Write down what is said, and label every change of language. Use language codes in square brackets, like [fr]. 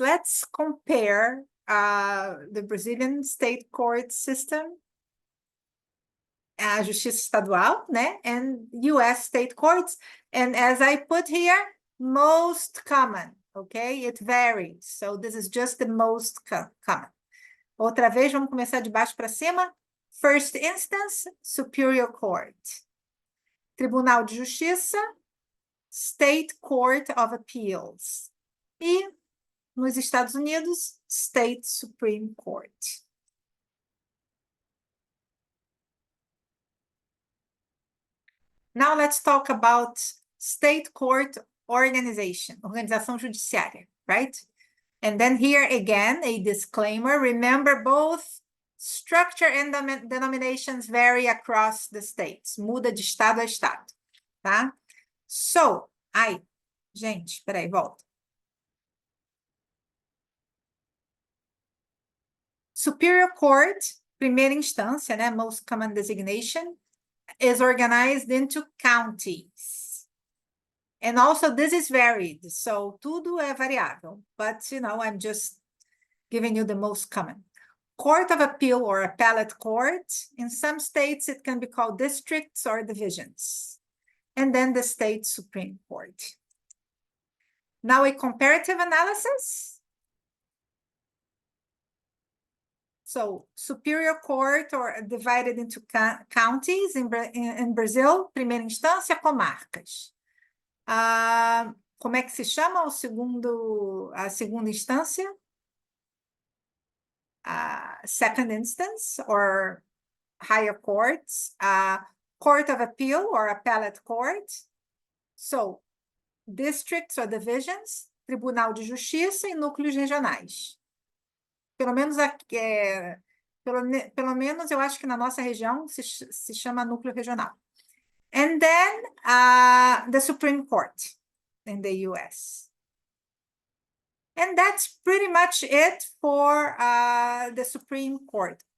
[en] Let's compare the Brazilian state court system, a Justiça Estadual, né, and US state courts. And as I put here, most common, okay? It varies. So this is just the most common. [pt] Outra vez, vamos começar de baixo para cima. [en] First instance, Superior Court. Tribunal de Justiça, State Court of Appeals. [pt] E, nos Estados Unidos, State Supreme Court. [en] Now let's talk about state court organization, organização judiciária, right? And then here again, a disclaimer. Remember, both structure and denominations vary across the states. [pt] Muda de estado a estado, tá? So, gente, peraí, volta. Superior Court, primeira instância, né? [en] Most common designation, is organized into counties. And also this is varied, so [pt] tudo é variável. [en] But, you know, I'm just giving you the most common. Court of Appeal or Appellate Court, in some states it can be called districts or divisions. And then the State Supreme Court. Now a comparative analysis. So Superior Court or divided into counties in Brazil, primeira instância, comarcas. [pt] Como é que se chama a segunda instância? [en] Second instance or higher courts, Court of Appeal or Appellate Court. So, districts or divisions, Tribunal de Justiça e núcleos regionais. [pt] Pelo menos aqui, pelo menos eu acho que na nossa região se chama núcleo regional. [en] And then the Supreme Court in the US. And that's pretty much it for the Supreme Court.